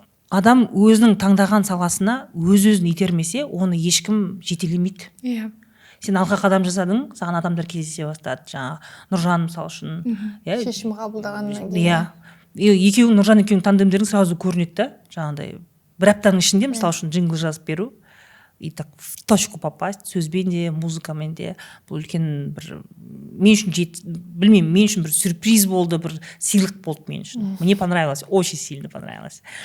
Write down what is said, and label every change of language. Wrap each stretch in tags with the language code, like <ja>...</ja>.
<kk>Адам өзінің таңдаған саласына өзін итермесе, оны ешкім жетелемейді. Сен алға қадам жасадың, саған адамдар кездесе бастады. Жаңа Нұржан мысал үшін. Шешім қабылдағаннан кейін. Екеуің, Нұржан екеуің тандемдерің сразу көрінеді да. Жаңағыдай бір аптаның ішінде мысал үшін джингл жазып беру.</kk> <ru>И так в точку попасть,</ru> <kk>сөзбен де, музыкамен де. Бұл үлкен бір, мен үшін білмеймін, мен үшін бір сюрприз болды, бір сыйлық болды мен үшін.</kk> <ru>Мне понравилось, очень сильно понравилось.</ru>